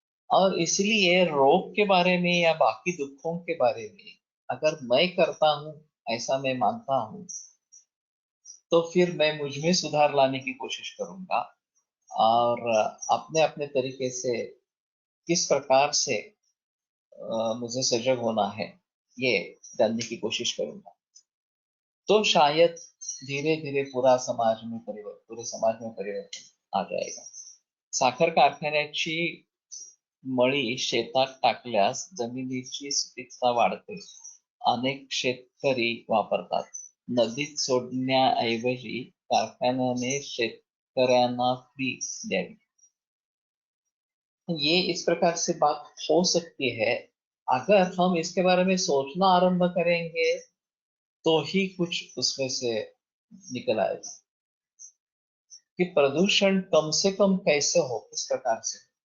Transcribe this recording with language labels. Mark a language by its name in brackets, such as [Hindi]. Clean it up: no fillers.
[Hindi] और इसलिए रोग के बारे में या बाकी दुखों के बारे में अगर मैं करता हूं, ऐसा मैं मानता हूं, तो फिर मैं मुझ में सुधार लाने की कोशिश करूंगा और अपने अपने तरीके से किस प्रकार से मुझे सजग होना है ये जानने की कोशिश करूंगा। तो शायद धीरे धीरे पूरे समाज में परिवर्तन आ जाएगा। [Marathi] साखर कारखान्याची मळी शेतात टाकल्यास जमिनीची सुपीकता वाढते, अनेक शेतकरी वापरतात। नदीत सोडण्याऐवजी कारखान्याने शेतकऱ्यांना फी द्यावी। [Hindi] ये इस प्रकार से बात हो सकती है। अगर हम इसके बारे में सोचना आरंभ करेंगे तो ही कुछ उसमें से निकल आएगा कि प्रदूषण कम से कम कैसे हो, किस प्रकार से।